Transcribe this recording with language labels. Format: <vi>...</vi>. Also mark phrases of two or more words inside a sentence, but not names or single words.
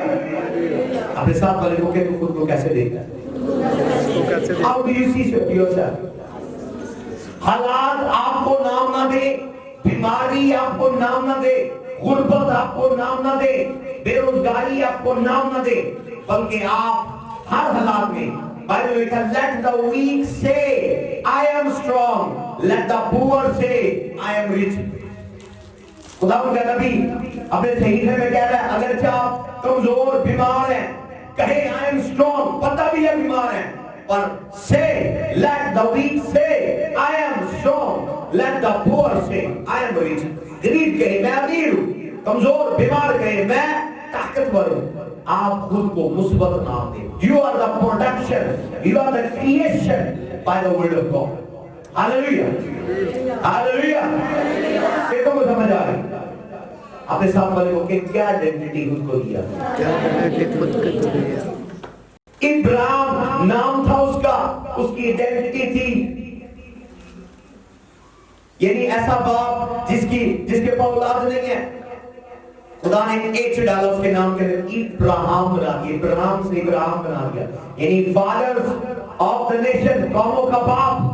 <hi>अपने साथ वाले को कहते खुद को कैसे देखता है?</hi> <en>How do you see yourself?</en> <hi>हालात आपको नाम ना दे, बीमारी आपको नाम ना दे, गुर्बत आपको नाम ना दे, बेरोजगारी आपको नाम ना दे, बल्कि आप हर हालात में बाइबल में लिखा,</hi> <en>let the weak say I am strong, let the poor say I am rich।</en> <hi>खुदावंद का नबी अपने सहीफे में कह रहा है, अगर आप कमजोर बीमार हैं, कहे</hi> <en>I am strong,</en> <hi>पता भी है बीमार हैं, पर</hi> <en>say let the weak say I am strong, let the poor say I am rich।</en> <hi>गरीब कहे मैं अमीर हूं, कमजोर बीमार कहे मैं ताकतवर हूं। आप खुद को मुस्बत नाम दें।</hi> <en>You are the production, you are the creation by the word of God।</en> <hi>हालेलुया, हालेलुया। देखो मुझे समझ आ रही? अपने साथ वाले को क्या आइडेंटिटी खुद को दिया? इब्राहिम नाम था उसका, उसकी आइडेंटिटी थी, यानी ऐसा बाप जिसके पास औलाद नहीं है, खुदा ने एक डाला उसके नाम के इब्राहिम बना दिया, इब्राहिम से इब्राहिम बना दिया, यानी</hi> <en>Father of the Nation,</en> <hi>कौमों का बाप।</hi>